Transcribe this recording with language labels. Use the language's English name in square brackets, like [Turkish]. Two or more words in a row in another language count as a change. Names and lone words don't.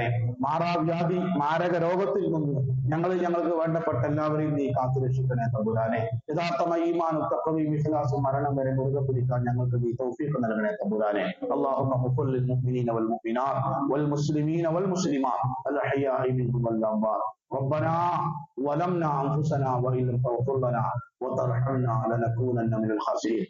[Malayalam] മാറാവ്യാധി മാരക രോഗത്തിൽ നിന്ന് ഞങ്ങൾക്ക് വേണ്ടപ്പെട്ട എല്ലാവരെയും നീ കാത്തുരക്ഷിക്കണേ തമ്പുരാനെ. യഥാർത്ഥമായ ഈമാനും തഖ്വയും ഇഖ്ലാസും മരണം വരെ മുറുകെ പിടിക്കാൻ ഞങ്ങൾക്ക് നീ തൗഫീഖ് നൽകണേ തമ്പുരാനെ. [Arabic] اللهم اغفر للمؤمنين والمؤمنات والمسلمين والمسلمات الأحياء منهم والأموات. ربنا ظلمنا أنفسنا وإن لم تغفر لنا وترحمنا لنكونن من الخاسرين.